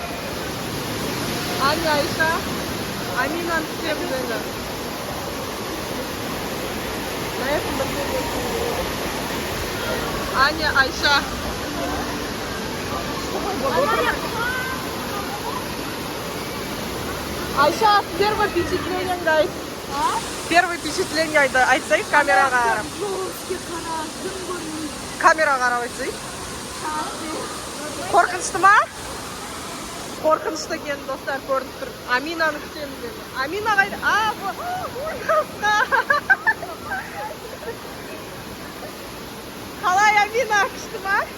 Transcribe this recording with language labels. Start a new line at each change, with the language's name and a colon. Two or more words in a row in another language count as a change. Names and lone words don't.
Kazakh: Аня, Айша. Аминаны күтеміз енді. Аня, Айша. Айша,
Russian: первое впечатление, guys. Первое впечатление
Kazakh: айтсай камераға қарап. Камераға қарап айтсай. Қорқынышты ма? Қорқынышты екен, достар, көрініп тұр. Аминаны күтеміз енді. Амина қайда? Қалай Амина, күшті ма?